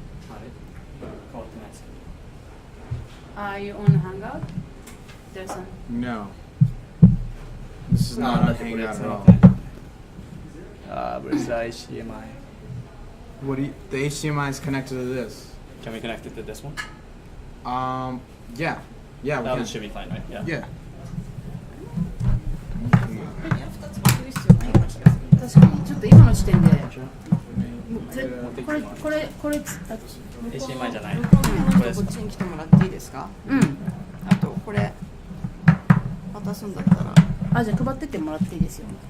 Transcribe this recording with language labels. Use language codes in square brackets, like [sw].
[ja] あれ変わってないですけど。 [en] Are you on Hangout? There's some. No. This is not on Hangout at all. Where's the HDMI? What do you, the HDMI is connected to this. Can we connect it to this one? Yeah. Yeah, we That can. one should be fine, right? Yeah. Yeah. [ja] 確かにちょっと今の時点で。これ HDMI じゃない。向こうの人こっちに来てもらっていいですか？うん。あとこれ渡すんだったら。あ、じゃあ配ってってもらっていいですよ。